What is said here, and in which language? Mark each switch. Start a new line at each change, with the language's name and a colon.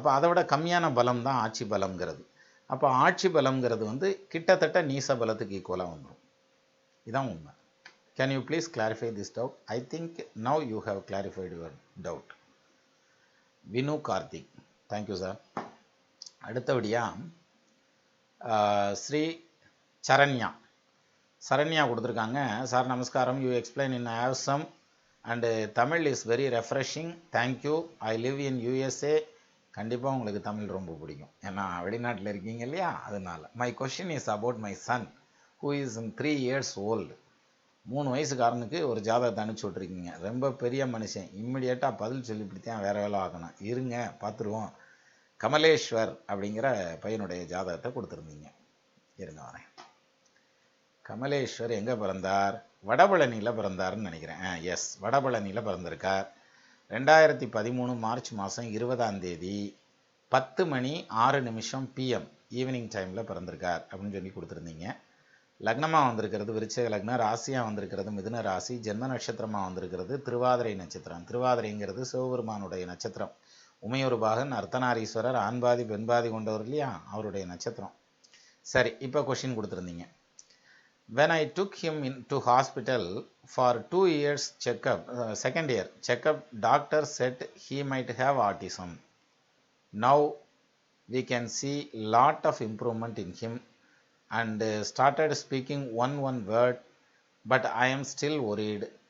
Tamil: அப்போ அதை விட கம்மியான பலம் தான் ஆட்சி பலம்ங்கிறது. அப்போ ஆட்சி பலம்ங்கிறது வந்து கிட்டத்தட்ட நீச பலத்துக்கு ஈக்குவலாக வந்துடும். இதுதான் உண்மை.
English: Can you please clarify this doubt? I think now you have clarified your doubt.
Tamil: Vinu Karthik, thank you sir. அடுத்தபடியாக ஸ்ரீ சரண்யா கொடுத்துருக்காங்க. சார் நமஸ்காரம்,
English: You explain in awesome and Tamil is very refreshing, thank you, I live in USA.
Tamil: கண்டிப்பாக உங்களுக்கு தமிழ் ரொம்ப பிடிக்கும், ஏன்னா வெளிநாட்டில் இருக்கீங்க இல்லையா, அதனால்.
English: My question is about my son who is 3 years old.
Tamil: 3 வயசுக்காரனுக்கு ஒரு ஜாதகத்தை அனுப்பிச்சி விட்ருக்கீங்க. ரொம்ப பெரிய மனுஷன், இம்மிடியேட்டாக பதில் சொல்லிவிட்டுத்தான் வேறு வேலை ஆகணும். இருங்க பார்த்துருவோம். கமலேஸ்வர் அப்படிங்கிற பையனுடைய ஜாதகத்தை கொடுத்துருந்தீங்க. இருங்க வரேன். கமலேஸ்வர் எங்கே பிறந்தார்? வடபழனியில் பிறந்தார்னு நினைக்கிறேன். எஸ், வடபழனியில் பிறந்திருக்கார். 2013 மார்ச் மாதம் 20ஆம் தேதி 10:06 PM ஈவினிங் டைமில் பிறந்திருக்கார் அப்படின்னு சொல்லி கொடுத்துருந்தீங்க. லக்னமாக வந்திருக்கிறது விருச்சிக லக்னம், ராசியாக வந்திருக்கிறது மிதுன ராசி, ஜென்ம நட்சத்திரமாக வந்திருக்கிறது திருவாதிரை நட்சத்திரம். திருவாதிரைங்கிறது சிவபெருமானுடைய நட்சத்திரம். உமையொரு பாகன், அர்த்தநாரீஸ்வரர், ஆண்பாதி பெண்பாதி கொண்டவர் இல்லையா, அவருடைய நட்சத்திரம். சரி, இப்போ கொஷின் கொடுத்துருந்தீங்க.
English: When I took him into hospital for 2 years checkup, second year checkup, doctor said he might have autism. Now we can see lot of improvement in him and started speaking one word, but I am still worried.